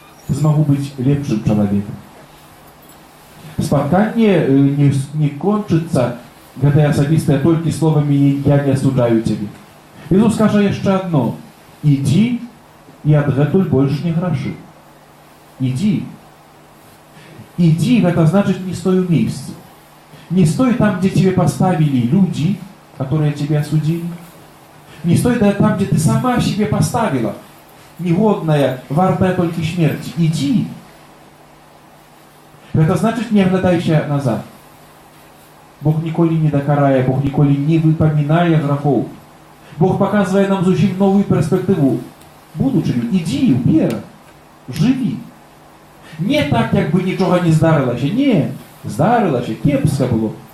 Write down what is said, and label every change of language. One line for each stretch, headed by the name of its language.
Belarusian: Змагу быць лепшым чалавекам. Спатканне не кончыцца, гэтае асабістае толькі словамі «я не асуджаю цябе». Ісус скажа яшчэ адно: «Ідзі і адгэтуль больш не грашы». Ідзі. Ідзі, гэта значыць не стой у месцы.
Russian: Не стой там, где тебе поставили люди, которые тебя осудили. Не стой там, где ты сама себе поставила, негодная, вартая только смерти. Иди. Это значит, не оглядайся назад.
Belarusian: Бог ніколі не дакарае, Бог ніколі не выпамінае грахоў. Бог показывае нам зусім новую перспектыву. Будучыню, ідзі ўперад, жыві. Не так, як бы нічога не здарылася. Не, здарылася, кепска было.